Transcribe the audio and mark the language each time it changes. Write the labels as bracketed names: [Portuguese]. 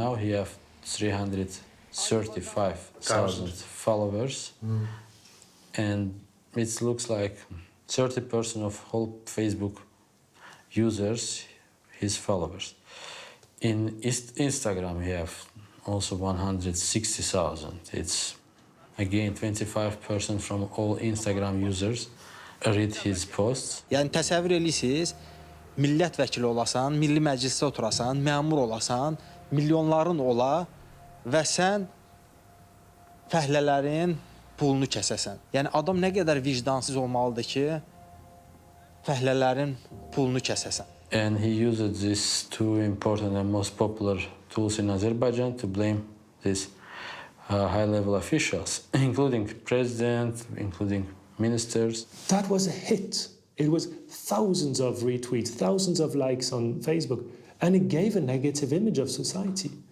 [English] Now he have 335,000 followers, and it looks like 30% of whole Facebook users, his followers. In Instagram, we have also 160,000. It's again 25% from all Instagram users read his posts. [Azerbaijani] Yəni təsəvvür edirsiniz, millət vəkili olasan, milli məclisdə oturasan, məmur olasan, milyonların ola və sən fəhlələrin pulunu kəsəsən. Yəni adam nə qədər vicdansız olmalıdır ki, fəhlələrin pulunu kəsəsən. [English] And he used these two important and most popular tools in Azerbaijan to blame these high-level officials, including president, including ministers. That was a hit. It was thousands of retweets, thousands of likes on Facebook, and it gave a negative image of society.